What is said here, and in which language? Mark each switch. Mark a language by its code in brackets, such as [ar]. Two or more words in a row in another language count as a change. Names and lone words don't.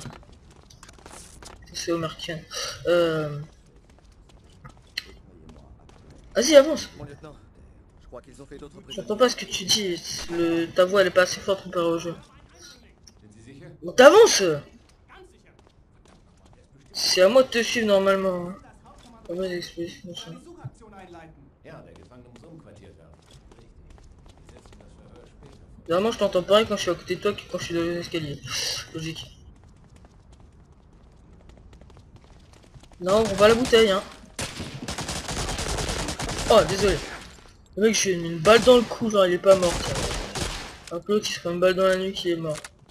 [fr] C'est Omerkian. Vas-y, avance. Mon lieutenant, je crois qu'ils ont fait d'autres prisonniers. J'entends pas ce que tu dis. Ta voix, elle est pas assez forte comparée au jeu. Bon, t'avances. C'est à moi de te suivre normalement. Comment les explosifs, machin. [de] Ja, der Gefangene muss umquartiert werden. [fr] Normalement, je t'entends pareil quand je suis à côté de toi que quand je suis dans les escaliers. Logique. Non, on va à la bouteille, hein. Oh, désolé. Le mec, je lui ai mis une balle dans le cou, genre il est pas mort. Un peu qui se prend une balle dans la nuque, il est mort.